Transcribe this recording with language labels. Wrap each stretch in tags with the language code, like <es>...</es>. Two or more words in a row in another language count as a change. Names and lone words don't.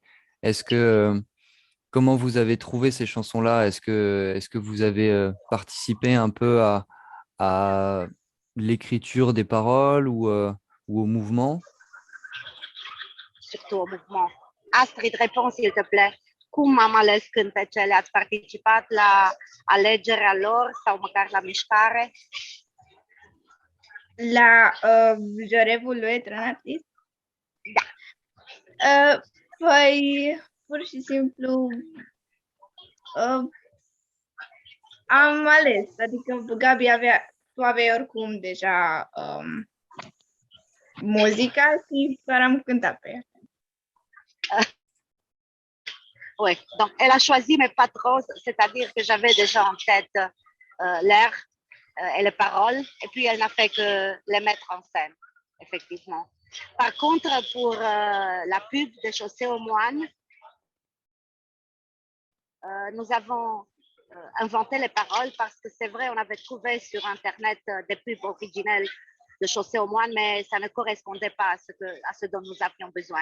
<fr>Comment vous avez trouvé ces chansons-là? Est-ce que vous avez participé un peu à l'écriture des paroles ou au mouvement? Surtout au mouvement. Astrid, réponds s'il te plaît.</fr> <ro>Cum am ales cântecele? Ați participat la alegerea lor sau măcar la mișcare? La Jorevul lui Etern Artist? Da. Păi, pur și simplu, am ales. Adică Gabi tu aveai oricum deja muzica și doar am cântat pe ea.</ro> <fr>Oui, donc elle a choisi mes patrons, c'est-à-dire que j'avais déjà en tête l'air et les paroles, et puis elle n'a fait que les mettre en scène, effectivement. Par contre, pour la pub de Chaussée aux Moines, nous avons inventé les paroles parce que c'est vrai, on avait trouvé sur Internet des pubs originelles de Chaussée aux Moines, mais ça ne correspondait pas à ce dont nous avions besoin.</fr>